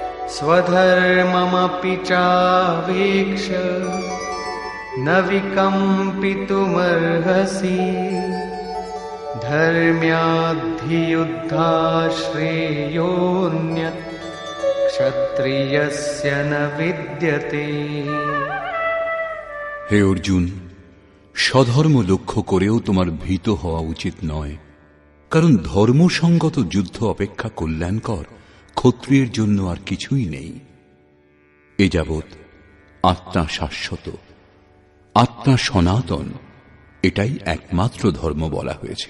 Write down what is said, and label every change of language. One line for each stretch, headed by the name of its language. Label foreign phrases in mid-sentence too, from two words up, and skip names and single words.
Sanskrit: स्वधर्ममपि चावेक्ष्य न विकम्पितुमर्हसि धर्म्याद्धियुद्धाश्रेयोऽन्यत् क्षत्रियस्य न विद्यते।
Bangla: হে অর্জুন, স্বধর্ম লক্ষ্য করেও তোমার ভীত হওয়া উচিত নয়, কারণ ধর্মসঙ্গত যুদ্ধ অপেক্ষা কল্যাণকর ক্ষত্রিয়ের জন্য আর কিছুই নেই। এ যাবৎ আত্মা শাশ্বত, আত্মা সনাতন, এটাই একমাত্র ধর্ম বলা হয়েছে।